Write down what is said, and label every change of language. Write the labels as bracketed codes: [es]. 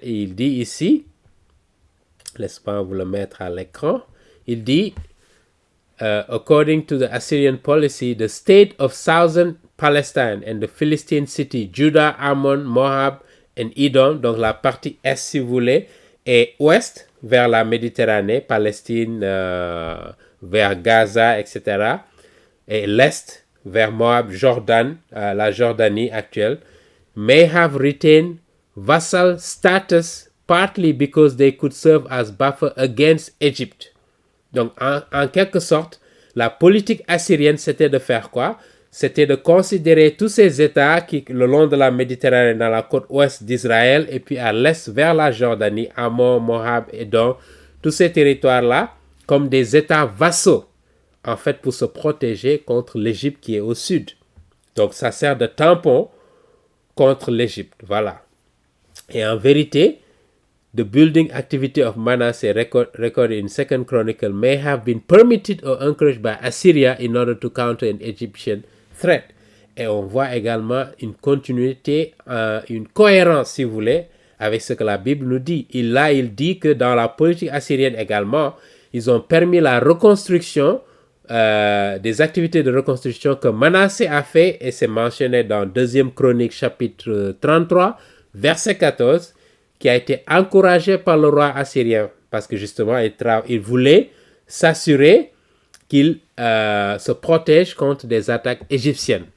[fr] Et il dit ici, laisse-moi vous le mettre à l'écran, il dit, [en] according to the Assyrian policy, the state of southern Palestine and the Philistine city, Judah, Ammon, Moab, and Edom, [fr] donc la partie est si vous voulez, et ouest vers la Méditerranée, Palestine, vers Gaza, etc. Et l'est vers Moab, Jordan, la Jordanie actuelle, [en] may have retained vassal status partly because they could serve as buffer against Egypt. [fr] Donc en quelque sorte, la politique assyrienne c'était de faire quoi? C'était de considérer tous ces États qui, le long de la Méditerranée, dans la côte ouest d'Israël, et puis à l'est vers la Jordanie, Ammon, Moab, Edom, tous ces territoires-là, comme des États vassaux, en fait, pour se protéger contre l'Égypte qui est au sud. Donc, ça sert de tampon contre l'Égypte, voilà. Et en vérité, [en] the building activity of Manasseh recorded in 2 Chronicle may have been permitted or encouraged by Assyria in order to counter an Egyptian threat. [fr] Et on voit également une continuité, une cohérence, si vous voulez, avec ce que la Bible nous dit. Il dit que dans la politique assyrienne également, ils ont permis la reconstruction, des activités de reconstruction que Manasseh a fait, et c'est mentionné dans 2 Chronique chapitre 33, verset 14, qui a été encouragé par le roi assyrien, parce que justement, il voulait s'assurer qu'il se protège contre des attaques égyptiennes.